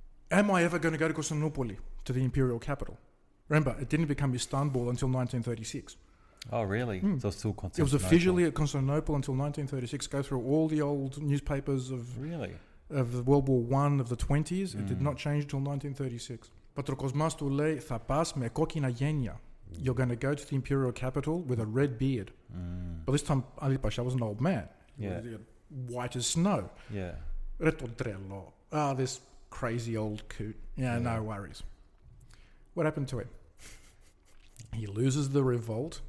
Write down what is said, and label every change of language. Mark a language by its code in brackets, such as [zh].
[en] Am I ever going to go to Constantinople, to the imperial capital? Remember, it didn't become Istanbul until 1936. Oh, really? So it's still It was Constantinople. officially at Constantinople until 1936. Go through all the old newspapers of Really? the World War One of the 20s. It did not change until 1936. [el] Πατροκοσμάς του λέει, θα πας με κόκκινα γένια. [en] You're going to go to the imperial capital with a red beard. But this time, Ali Pasha was an old man. He Yeah. was white as snow. Yeah. [el] Ρε το τρελό. [en] This crazy old coot. Yeah, no worries. What happened to him? He loses the revolt.